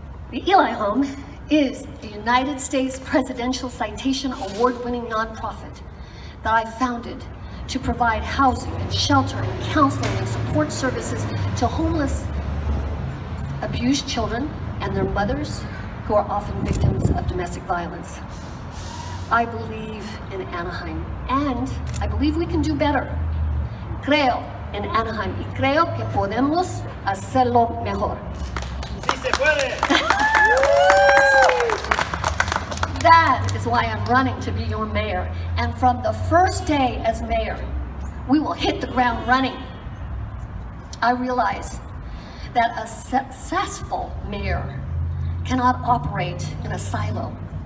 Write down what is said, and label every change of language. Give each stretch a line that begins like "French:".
English: The Eli Home is the United States Presidential Citation Award-winning nonprofit that I founded to provide housing and shelter and counseling and support services to homeless, abused children and their mothers who are often victims of domestic violence. I believe in Anaheim, and I believe we can do better.
Spanish: Creo en Anaheim y creo que podemos hacerlo mejor. Sí se puede.
English: That is why I'm running to be your mayor, and from the first day as mayor, we will hit the ground running. I realize that a successful mayor cannot operate in a silo.